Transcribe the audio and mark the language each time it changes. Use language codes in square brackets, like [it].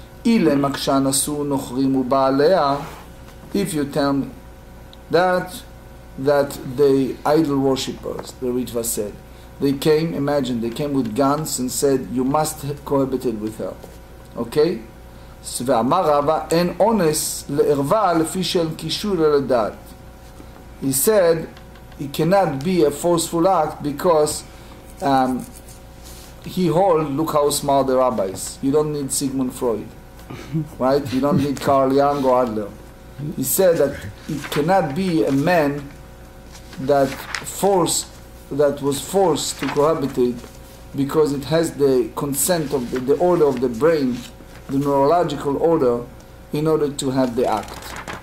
[he] Ile makshan asu nochrim u'ba'alea. [en] If you tell me that the idol worshippers, the Ritva said, they came with guns and said, you must cohabit with her. Okay? [he] ואמר רבא, אין אונס לערווה לפי שאין קישור לדעת. [en] He said, it cannot be a forceful act because he hold, look how smart the rabbis. You don't need Sigmund Freud, right? You don't need Carl Jung or Adler. He said that it cannot be a man that was forced to cohabitate because it has the consent of the order of the brain, the neurological order, in order to have the act.